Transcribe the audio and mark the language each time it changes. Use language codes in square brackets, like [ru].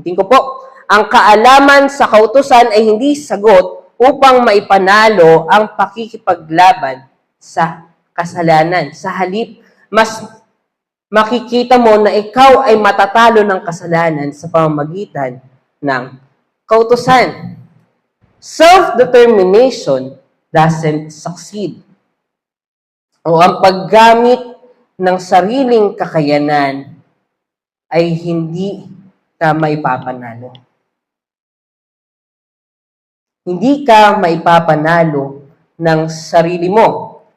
[tl] Hitin ko po, ang kaalaman sa kautusan ay hindi sagot upang maipanalo ang pakikipaglaban sa kasalanan. Sa halip, mas makikita mo na ikaw ay matatalo ng kasalanan sa pamamagitan ng kautusan. [en] Self-determination doesn't succeed. [tl] O ang paggamit ng sariling kakayanan ay hindi ka maipapanalo. Hindi ka maipapanalo ng sarili mo.